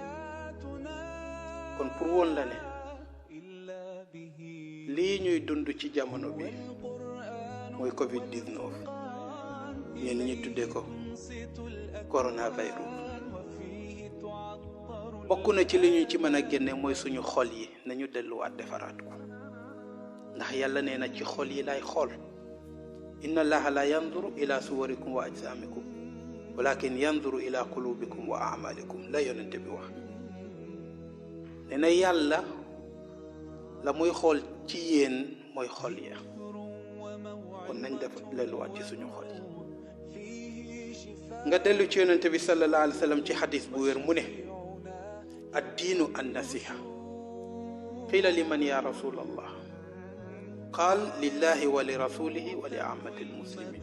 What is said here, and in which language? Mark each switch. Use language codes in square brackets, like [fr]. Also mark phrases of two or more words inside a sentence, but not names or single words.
[wo] kon pour woon la ne lii ñuy dund ci jamono bi mooy Covid-19 ñenn ñi tuddee ko coronavirus. bokk na ci li ñu ci mën a génne mooy suñu xol yi nañu delluwaat defaraat ko ndax yàlla nee na ci xol yi lay xool. [ar] إن الله لا ينظر إلى صوركم وأجسامكم ولكن ينظر إلى قلوبكم وأعمالكم [wo] la yonente bi wax. nee na yàlla la muy xool ci yéen mooy xol ya kon nañ def delluwaat ci suñu xol yi. nga dellu ci yonente bi [ar] صلى الله عليه وسلم [wo] ci xadis bu wér mu ne [ar] الدين النصيحة قيل لمن يا رسول الله قال لله ولرسوله ولأئمة المسلمين.